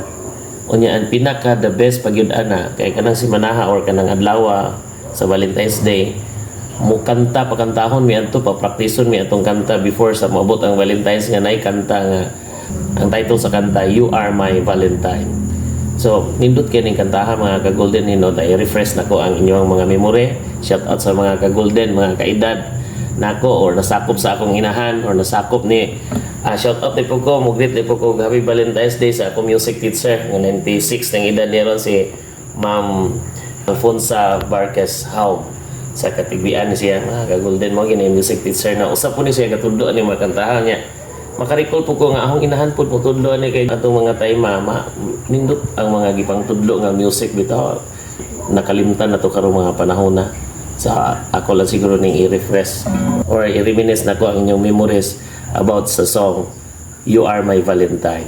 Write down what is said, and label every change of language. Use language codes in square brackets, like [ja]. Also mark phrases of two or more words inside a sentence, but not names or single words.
[ceb] Unya ang pinaka [en] the best [ceb] pagyud ana kay kanang simanaha or kanang adlaw sa Valentine's Day, mo kanta pakantahon mi adto, papraktison mi atong kanta before sa moabot ang Valentine's nga nay kanta nga ang title sa kanta [en] You Are My Valentine. [ceb] So nindot kay ning kantahan mga ka-Golden, hinot ay refresh nako ang inyong mga memory. [en] Shout out [ceb] sa mga ka-Golden, mga kaedad nako or nasakop sa akong inahan or nasakop ni shout out ni po ko, mugreet ni po ko [en] happy Valentine's Day [ceb] sa akong [en] music teacher [ceb] nga 96 ng edad niya ron, si Ma'am Alfonsa Barques How. Sa katigbian siya mga ka-Golden, mo gini [en] music teacher [ceb] na usap po ni siya katudlo ni mga kantahan niya. Makarikol po ko nga akong inahan po tudlo ni kay atong mga tayma nindot ang mga gipang tudlo nga music bitaw. Nakalimtan na to karong mga panahon na. Sa ako lang siguro ning i-refresh or i-reminisce na ko ang inyong memories about sa song [en] You Are My Valentine.